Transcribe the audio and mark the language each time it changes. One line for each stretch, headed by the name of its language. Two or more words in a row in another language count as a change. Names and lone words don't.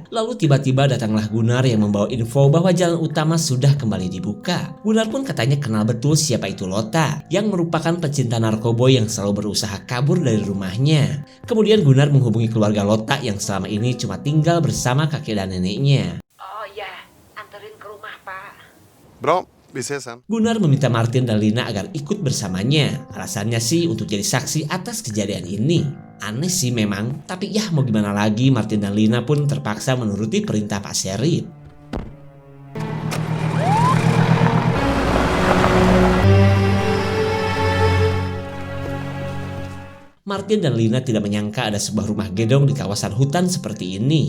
Indonesian: Lalu tiba-tiba datanglah Gunnar yang membawa info bahwa jalan utama sudah kembali dibuka. Gunnar pun katanya kenal betul siapa itu Lotta, yang merupakan pecinta narkoboy yang selalu berusaha kabur dari rumahnya. Kemudian Gunnar menghubungi keluarga Lotta yang selama ini cuma tinggal bersama kakek dan neneknya. Oh ya, anterin ke rumah, Pak.
Swedish: Bra, vi ses sen.
Indonesian: Gunnar meminta Martin dan Lina agar ikut bersamanya. Alasannya sih untuk jadi saksi atas kejadian ini. Aneh sih memang, tapi ya mau gimana lagi, Martin dan Lina pun terpaksa menuruti perintah Pak Sheriff. Martin dan Lina tidak menyangka ada sebuah rumah gedong di kawasan hutan seperti ini.